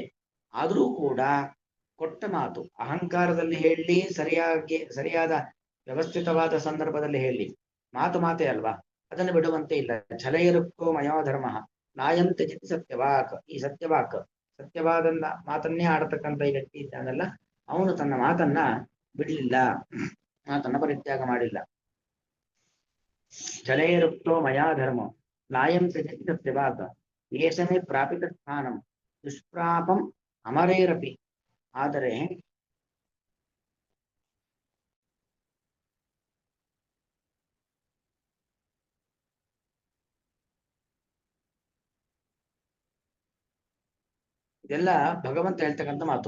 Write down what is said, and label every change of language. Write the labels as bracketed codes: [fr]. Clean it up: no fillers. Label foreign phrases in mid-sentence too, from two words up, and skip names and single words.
[kn] ಆದರೂ ಕೂಡ ಕೊಟ್ಟ ಮಾತು ಅಹಂಕಾರದಲ್ಲಿ ಹೇಳಿ, ಸರಿಯಾದ ವ್ಯವಸ್ಥಿತವಾದ ಸಂದರ್ಭದಲ್ಲಿ ಹೇಳಿ, ಮಾತೇ ಅಲ್ವಾ, ಅದನ್ನು ಬಿಡುವಂತೆ ಇಲ್ಲ. [sa] ಛಲೈರುಕ್ತೋ ಮಯೋ ಧರ್ಮ ನಾಯಂ ತ್ಯಜತಿ ಸತ್ಯವಾಕ್. [kn] ಈ ಸತ್ಯವಾದ ಮಾತನ್ನೇ ಆಡತಕ್ಕಂಥ ಈ ವ್ಯಕ್ತಿ ಇದ್ದಾನಲ್ಲ, ಅವನು ತನ್ನ ಮಾತನ್ನ ಬಿಡ್ಲಿಲ್ಲ, ಮಾತನ್ನ ಪರಿತ್ಯಾಗ ಮಾಡಿಲ್ಲ. [sa] ಛಲೈರುಕ್ತೋ ಮಯಾ ಧರ್ಮ ನಾಯಂ ತ್ಯಜತಿ ಸತ್ಯವಾಕ್ ಏಷಮೇ ಪ್ರಾಪಿತ ಸ್ಥಾನಂ ದುಷ್ಪ್ರಾಪಂ ಅಮರೇರಪಿ. [kn] ಆದರೆ ಇದೆಲ್ಲ ಭಗವಂತ ಹೇಳ್ತಕ್ಕಂಥ ಮಾತು.